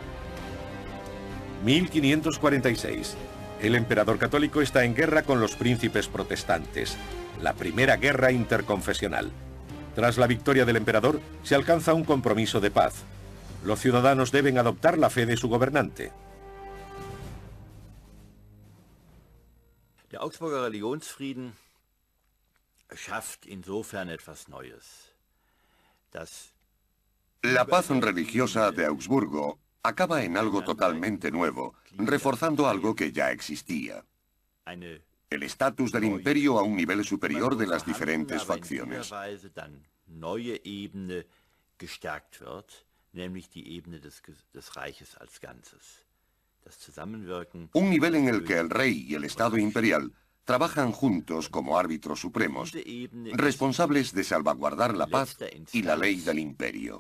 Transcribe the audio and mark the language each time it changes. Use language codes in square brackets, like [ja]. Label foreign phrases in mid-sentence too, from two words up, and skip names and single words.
[es] 1546. El emperador católico está en guerra con los príncipes protestantes. La primera guerra interconfesional. Tras la victoria del emperador, se alcanza un compromiso de paz. Los ciudadanos deben adoptar la fe de su gobernante. [de] Der Augsburger Religionsfrieden schafft insofern etwas Neues. [es] La paz religiosa de Augsburgo acaba en algo totalmente nuevo, reforzando algo que ya existía. El estatus del imperio a un nivel superior de las diferentes facciones. Un nivel en el que el rey y el Estado imperial trabajan juntos como árbitros supremos, responsables de salvaguardar la paz y la ley del imperio.